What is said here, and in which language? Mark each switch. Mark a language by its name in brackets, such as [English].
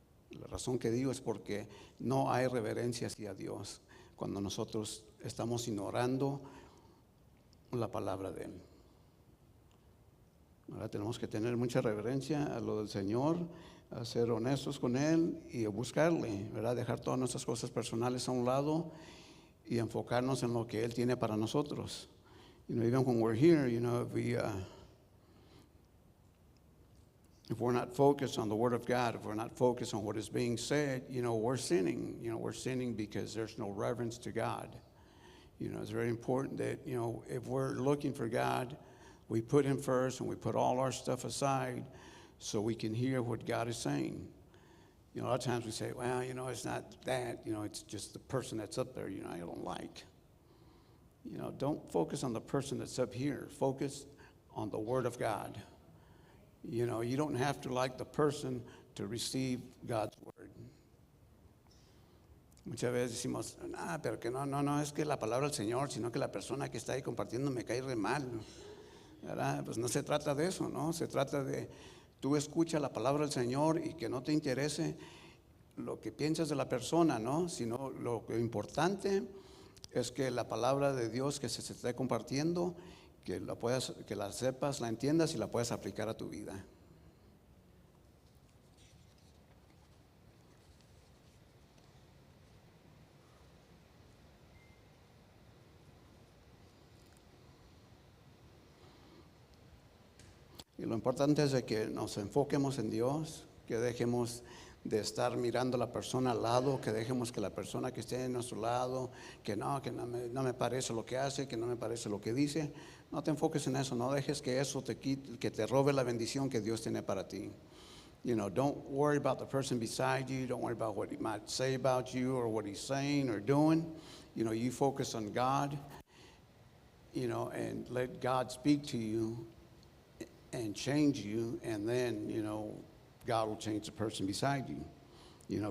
[Spanish] La razón que digo es porque no hay reverencia hacia Dios cuando nosotros estamos ignorando la palabra de Él. Ahora tenemos que tener mucha reverencia a lo del Señor, a ser honestos con Él y a buscarle, ¿verdad? Dejar todas nuestras cosas personales a un lado y enfocarnos en lo que Él tiene para nosotros. [English] Even when we're here, if we're not focused on the Word of God, if we're not focused on what is being said, we're sinning. We're sinning because there's no reverence to God. It's very important that, if we're looking for God, we put Him first and we put all our stuff aside so we can hear what God is saying. A lot of times we say, well, it's not that, it's just the person that's up there, I don't like. Don't focus on the person that's up here. Focus on the Word of God. You don't have to like the person to receive God's Word. [Spanish] Muchas veces decimos, pero que no es que la palabra del Señor, sino que la persona que está ahí compartiendo me cae re mal, ¿verdad? Pues no se trata de eso, ¿no? Se trata de tú escucha la palabra del Señor y que no te interese lo que piensas de la persona, ¿no? Sino lo importante es que la palabra de Dios que se esté compartiendo, que la sepas, la entiendas y la puedas aplicar a tu vida. Y lo importante es de que nos enfoquemos en Dios, que dejemos de estar mirando a la persona al lado, que dejemos que la persona que esté a nuestro lado, que no me parece lo que hace, que no me parece lo que dice. No te enfoques en eso, no dejes que eso te quite, que te robe la bendición que Dios tiene para ti. [English] Don't worry about the person beside you. Don't worry about what he might say about you or what he's saying or doing. You focus on God, and let God speak to you and change you, and then, God will change the person beside you.